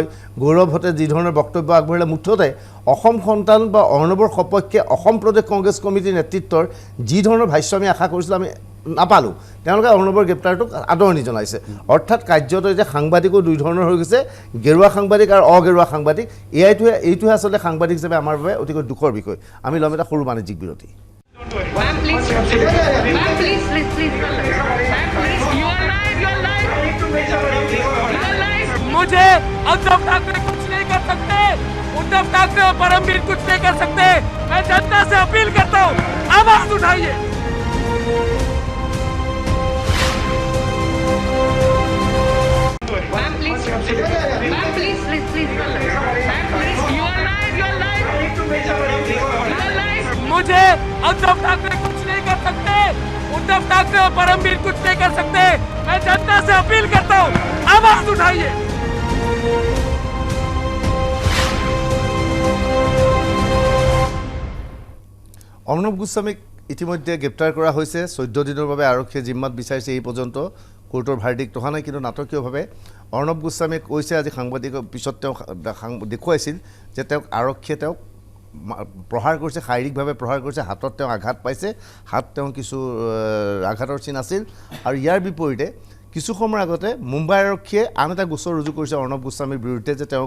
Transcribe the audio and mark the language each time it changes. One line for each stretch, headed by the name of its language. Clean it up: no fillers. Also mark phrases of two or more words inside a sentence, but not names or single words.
Assamese: গৌৰৱ হতে যি ধৰণৰ বক্তব্য আগবঢ়ালে, মুঠতে অসম সন্তান বা অৰ্ণৱৰ সপক্ষে অসম প্ৰদেশ কংগ্ৰেছ কমিটিৰ নেতৃত্বৰ যি ধৰণৰ ভাষ্য আমি আশা কৰিছিলোঁ আমি নাপালোঁ। তেওঁলোকে অৰ্ণৱৰ গ্ৰেপ্তাৰটোক আদৰণি জনাইছে। অৰ্থাৎ কাৰ্যত এতিয়া সাংবাদিকো দুই ধৰণৰ হৈ গৈছে, গেৰুৱা সাংবাদিক আৰু অগেৰুৱা সাংবাদিক। এইটোহে আচলতে সাংবাদিক হিচাপে আমাৰ বাবে অতিকৈ দুখৰ বিষয়। আমি ল'ম এটা সৰু বাণিজ্যিক বিৰতি।
Hindi: मुझे उद्धव ठाकरे कुछ नहीं कर सकते, उद्धव ठाकरे और परमवीर कुछ नहीं कर सकते। मैं जनता से अपील करता हूँ, आवाज उठाइए। मुझे उद्धव ठाकरे कुछ नहीं कर सकते, उद्धव ठाकरे और परमवीर कुछ नहीं कर सकते। मैं जनता से अपील करता हूँ, आवाज उठाइए।
Assamese: অৰ্ণৱ গোস্বামীক ইতিমধ্যে গ্ৰেপ্তাৰ কৰা হৈছে 14 দিনৰ বাবে আৰক্ষীয়ে জিম্মাত বিচাৰিছে এই পৰ্যন্ত কোৰ্টৰ ভাৰ্ডিক্ট অহা নাই কিন্তু নাটকীয়ভাৱে অৰ্ণৱ গোস্বামীক কৈছে আজি সাংবাদিকৰ পিছত তেওঁ দেখুৱাইছিল যে তেওঁক আৰক্ষীয়ে তেওঁক প্ৰহাৰ কৰিছে শাৰীৰিকভাৱে প্ৰহাৰ কৰিছে হাতত তেওঁ আঘাত পাইছে হাত তেওঁ কিছু আঘাতৰ চিন আছিল আৰু ইয়াৰ বিপৰীতে কিছু সময়ৰ আগতে মুম্বাই আৰক্ষীয়ে আন এটা গোচৰ ৰুজু কৰিছে অৰ্ণৱ গোস্বামীৰ বিৰুদ্ধে যে তেওঁৰ